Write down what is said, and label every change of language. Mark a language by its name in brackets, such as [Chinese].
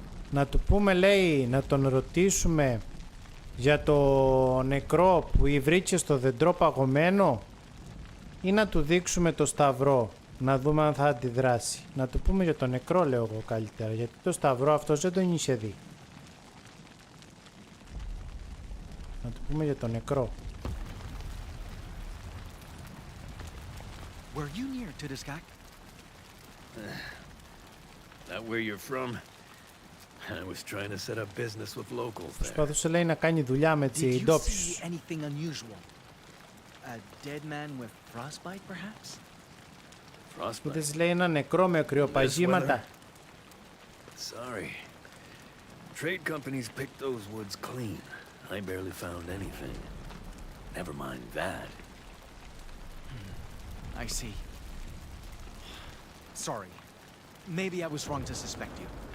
[Greek] Να του πούμε, λέει, να τον ρωτήσουμε για το νεκρό που βρήκε στο δεντρό παγωμένο ή να του δείξουμε το σταυρό, να δούμε αν θα αντιδράσει. Να του πούμε για το νεκρό, λέω εγώ, καλύτερα, γιατί το σταυρό αυτός δεν τον είχε δει. Να του πούμε για το νεκρό. [English] Were you near Takuatshina? Not where you're from. I was trying to set up business with locals there. [Greek] Προσπαθούσε, λέει, να κάνει δουλειά με [English] Did you [Greek] ντόπιους. [English] see anything unusual? A dead man with frostbite, perhaps? Frostbite. [Greek] Είδες, λέει, ένα νεκρό με κρυοπαγήματα. [English] Sorry. Trade companies picked those woods clean. I barely found anything. Never mind that. I see. Sorry. Maybe I was wrong to suspect you.